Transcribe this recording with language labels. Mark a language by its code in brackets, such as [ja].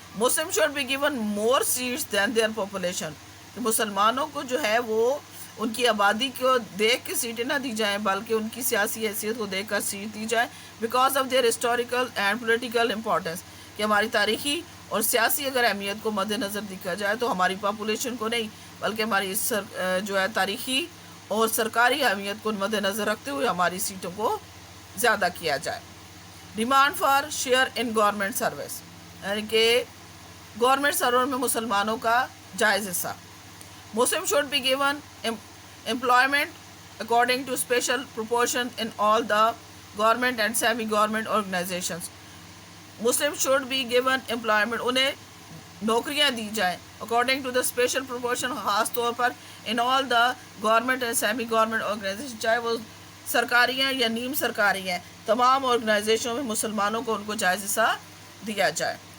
[en] Muslim should be given more seats then their population [ur] کہ مسلمانوں کو جو ہے وہ ان کی آبادی کو دیکھ کے سیٹیں نہ دی جائیں بلکہ ان کی سیاسی حیثیت کو دیکھ کر سیٹ دی جائے [en] because of their historical and political importance [ur] کہ ہماری تاریخی اور سیاسی اگر اہمیت کو مد نظر دیکھا جائے تو ہماری پاپولیشن کو نہیں بلکہ ہماری جو ہے تاریخی اور سرکاری اہمیت کو مد نظر رکھتے ہوئے ہماری سیٹوں کو زیادہ کیا جائے. [en] demand for share in government service [ur] یعنی کہ گورنمنٹ سرور میں مسلمانوں کا جائز حصہ. [en] Muslim should be given employment according to special proportion in all the government and semi government organizations. Muslim should be given employment [ur] انہیں نوکریاں دی جائیں [en] according to the special proportion [ur] خاص طور پر [en] in all the government and semi government organization [ur] چاہے وہ سرکاری ہیں یا نیم سرکاری ہیں تمام آرگنائزیشنوں میں مسلمانوں کو ان کو جائز حصہ دیا جائے.